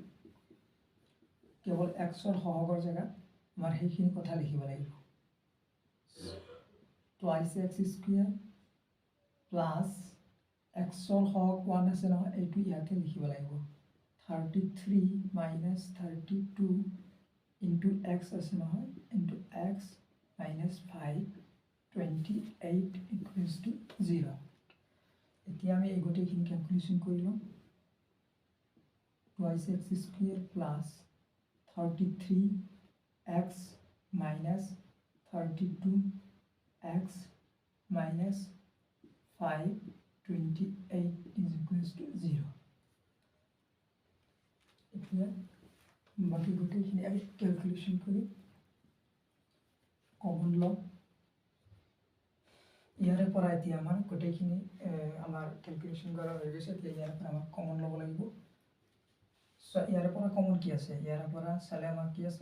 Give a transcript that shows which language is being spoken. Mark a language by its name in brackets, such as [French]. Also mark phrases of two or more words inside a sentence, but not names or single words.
[Assamese] কেৱল x ৰ সহগৰ জায়গা আমাৰ সেইখিনি কথা লিখিব লাগিব [English] twice x square plus x [Assamese] ৰ সহগ 1 আছে নহয় এইটো ইয়াতে লিখিব লাগিব [English] 33 minus 32 into x [Assamese] আছে নহয় [English] into x minus 528 equals to 0 [Assamese] এতিয়া আমি এই গোটেইখিনি ক্যালকুলেশন কৰি লম [English] twice x square plus 33x minus 32x minus 528 is equals to 0 [Assamese] এতিয়া বাকি গোটেইখিনি আমি ক্যালকুলেশন কৰি কমন লম ইয়াৰে পৰা এতিয়া আমাৰ গোটেইখিনি আমাৰ ক্যালকুলেশন কৰা হৈ গৈছে এতিয়া ইয়াৰ পৰা আমাৰ কমন ল'ব লাগিব সো ইয়াৰ পৰা কমন কি আছে ইয়াৰ পৰা চালে আমাৰ কি আছে